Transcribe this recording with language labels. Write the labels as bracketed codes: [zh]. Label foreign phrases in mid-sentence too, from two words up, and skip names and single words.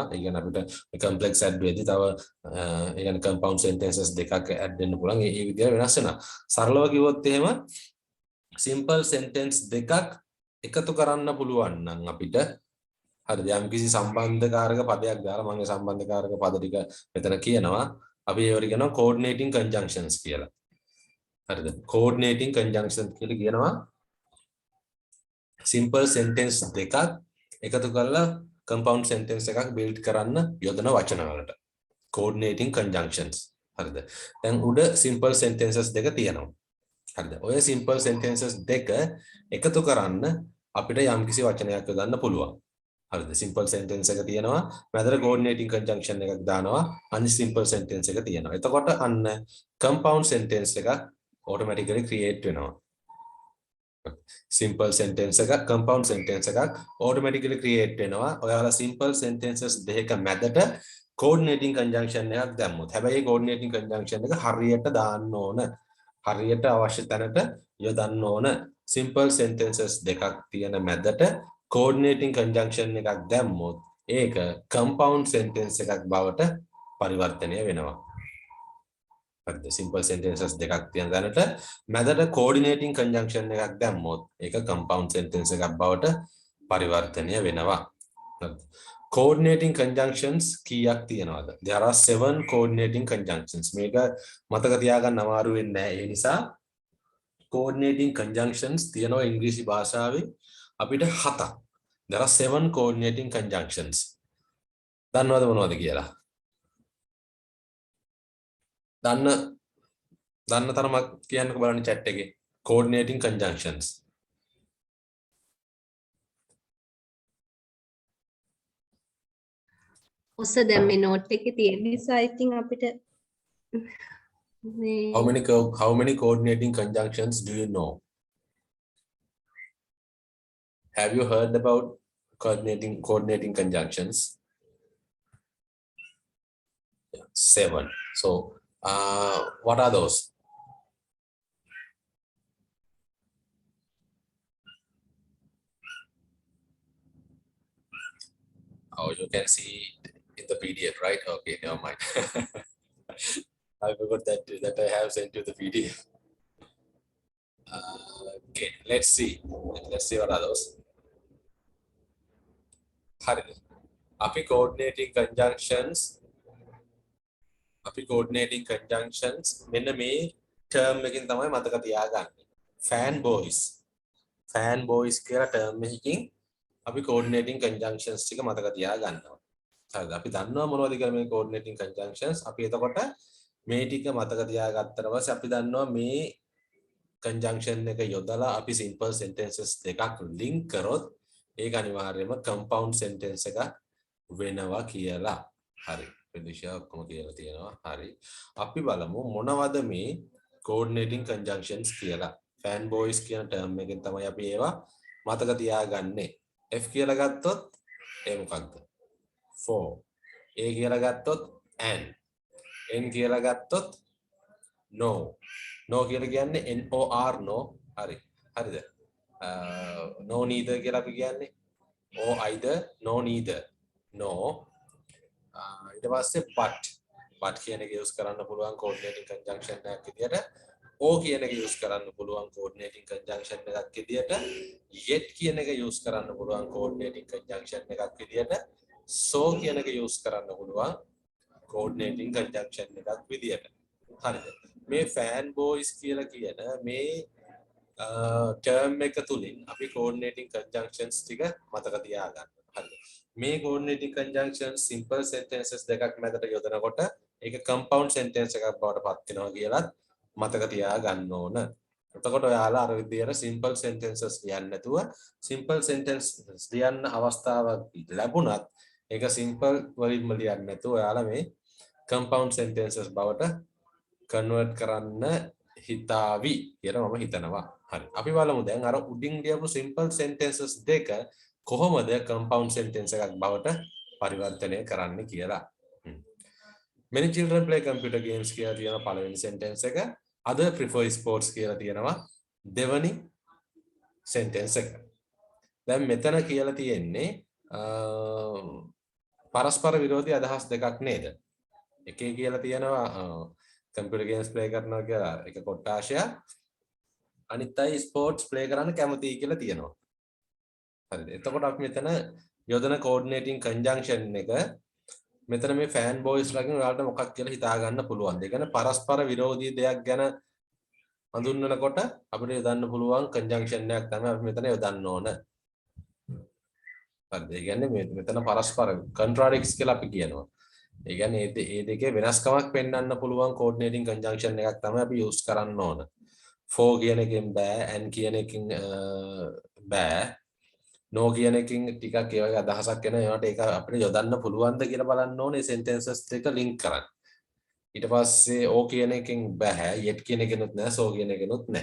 [si] ඒ කියන්නේ අපිට [en] complex add [si] වෙද්දී තව ඒ කියන්නේ [en] compound sentences [si] දෙකක් add වෙන්න පුළුවන්. ඒ විදිහට වෙනස් වෙනවා. සරලව කිව්වොත් එහෙම [en] simple sentence [si] දෙකක් එකතු කරන්න පුළුවන් නම් අපිට හරිද යම් කිසි සම්බන්ධකාරක පදයක් දාලා මම ඒ සම්බන්ධකාරක පද ටික මෙතන කියනවා. අපි ඒවට කියනවා [en] coordinating conjunctions [si] කියලා. හරිද? [en] coordinating conjunctions [si] කියලා කියනවා [en] simple sentence [si] දෙකක් එකතු කරලා [en] compound sentence [si] එකක් build කරන්න යොදන වචන වලට. [en] coordinating conjunctions. [si] හරිද? දැන් උඩ [en] simple sentences [si] දෙක තියෙනවා. හරිද? ඔය [en] simple sentences [si] දෙක එකතු කරන්න අපිට යම්කිසි වචනයක් යොදන්න පුළුවන්. හරිද? [en] simple sentence [si] එක තියෙනවා මැදට [en] coordinating conjunction [si] එකක් දානවා අනිත් [en] simple sentence [si] එක තියෙනවා. එතකොට අන්න [en] compound sentence [si] එක [en] automatically create [si] වෙනවා. [en] simple sentence [si] එකක් [en] compound sentence [si] එකක් [en] automatically create [si] වෙනවා. ඔයාලා [en] simple sentences [si] දෙක මැදට [en] coordinating conjunction [si] එකක් දැම්මොත්. හැබැයි [en] coordinating conjunction [si] එක හරියට දාන්න ඕන. හරියට අවශ්‍ය තැනට යොදන්න ඕන. [en] simple sentences [si] දෙකක් තියෙන මැදට [en] coordinating conjunction [si] එකක් දැම්මොත් ඒක [en] compound sentence [si] එකක් බවට පරිවර්තනය වෙනවා. හරිද? [en] simple sentences [si] දෙකක් තියෙන තැනට මැදට [en] coordinating conjunction [si] එකක් දැම්මොත් ඒක [en] compound sentence [si] එකක් බවට පරිවර්තනය වෙනවා. හරිද? [en] coordinating conjunctions [si] කීයක් තියෙනවද? [en] there are 7 coordinating conjunctions. [si] මේක මතක තියාගන්න අමාරු වෙන්නේ නැහැ. ඒ නිසා [en] coordinating conjunctions [si] තියෙනවා ඉංග්‍රීසි භාෂාවේ අපිට 7ක්. there are 7 coordinating conjunctions. දන්නවද මොනවද කියලා? දන්න තරමක් කියන්නකෝ බලන්න chat එකේ. [en] coordinating conjunctions. [si] ඔස්ස දැන් මේ note එකේ තියෙන නිසා [en] I think [si] අපිට [en] how many coordinating conjunctions do you know? Have you heard about coordinating conjunctions? 7. So, what are those? Oh, you can see it in the PDF, right? Okay, never mind. I forgot that I have sent you the PDF. Okay, let's see. Let's see what are those. [si] හරිද? අපි [en] coordinating conjunctions [si] මෙන්න මේ term එකකින් තමයි මතක තියාගන්නේ. fanboys කියලා term එකකින් අපි [en] coordinating conjunctions [si] ටික මතක තියාගන්නවා. හරිද? අපි දන්නවා මොනවද කියලා මේ [en] coordinating conjunctions. [si] අපි එතකොට මේ ටික මතක තියාගත්තට පස්සේ අපි දන්නවා මේ conjunction එක යොදලා අපි [en] simple sentences [si] දෙකක් link කරොත් ඒක අනිවාර්යයෙන්ම [en] compound sentence [si] එකක් වෙනවා කියලා. හරි. ප්‍රතිශා ඔක්කොම කියලා තියෙනවා. හරි. අපි බලමු මොනවද මේ [en] coordinating conjunctions [si] කියලා. fanboys කියන term එකෙන් තමයි අපි ඒවා මතක තියාගන්නේ. F කියලා ගත්තොත් ඒ මොකක්ද? for. A කියලා ගත්තොත් and. N කියලා ගත්තොත් no. No කියලා කියන්නේ [en] NOR no. [si] හරි. හරිද? [en] No neither [si] කියලා අපි කියන්නේ. [en] or either no neither. No. [si] ඊට පස්සේ but කියන එක use කරන්න පුළුවන් [en] coordinating conjunction [si] එකක් විදියට. O කියන එක use කරන්න පුළුවන් [en] coordinating conjunction [si] එකක් විදියට. yet කියන එක use කරන්න පුළුවන් [en] coordinating conjunction [si] එකක් විදියට. so කියන එක use කරන්න පුළුවන් [en] coordinating conjunction [si] එකක් විදියට. හරිද? මේ fanboys කියලා කියන මේ term එක තුලින් අපි [en] coordinating conjunctions [si] ටික මතක තියාගන්න. හරිද? මේ [en] coordinating conjunctions simple sentences [si] දෙකක් මැදට යොදනකොට ඒක [en] compound sentence [si] එකක් බවට පත් වෙනවා කියලා මතක තියාගන්න ඕන. එතකොට ඔයාලා අර විදියට [en] simple sentences [si] ලියන්න නැතුව [en] simple sentences [si] ලියන්න අවස්ථාවක් ලැබුණත් ඒක simple වලින්ම ලියන්න නැතුව ඔයාලා මේ [en] compound sentences [si] බවට convert කරන්න හිතාවි කියලා මම හිතනවා. හරි. අපි බලමු දැන් අර උඩින් ලියපු [en] simple sentences [si] දෙක කොහොමද [en] compound sentence [si] එකක් බවට පරිවර්තනය කරන්න කියලා. [en] Many children play computer games [si] කියලා තියෙන පළවෙනි sentence එක. [en] Other prefer sports [si] කියලා තියෙනවා දෙවනි sentence එක. දැන් මෙතන කියලා තියෙන්නේ පරස්පර විරෝධී අදහස් දෙකක් නේද? එකේ කියලා තියෙනවා [en] computer games play [si] කරනවා කියලා එක කොටාශයක්. අනිත් අය [en] sports play [si] කරන්න කැමතියි කියලා තියෙනවා. හරිද? එතකොට අපි මෙතන යොදන [en] coordinating conjunction [si] එක මෙතන මේ [en] fan boys [si] ලගෙන් ඔයාලට මොකක් කියලා හිතා ගන්න පුළුවන්. ඒ කියන්නේ පරස්පර විරෝධී දෙයක් ගැන හඳුන්වනකොට අපිට යොදන්න පුළුවන් conjunction එකක් තමයි අපි මෙතන යොදන්න ඕන. හරිද? ඒ කියන්නේ මෙතන පරස්පර contradicts කියලා අපි කියනවා. ඒ කියන්නේ මේ දෙකේ වෙනස්කමක් පෙන්වන්න පුළුවන් [en] coordinating conjunction [si] එකක් තමයි අපි use කරන්න ඕන. for කියන එකෙන් බෑ, and කියන එකෙන් බෑ. no කියන එකකින් ටිකක් ඒ වගේ අදහසක් එන ඒවට ඒක අපිට යොදන්න පුළුවන්ද කියලා බලන්න ඕනේ sentences දෙක link කරන්න. ඊට පස්සේ o කියන එකෙන් බෑ, yet කියන එකෙනුත් නෑ, so කියන එකෙනුත් නෑ.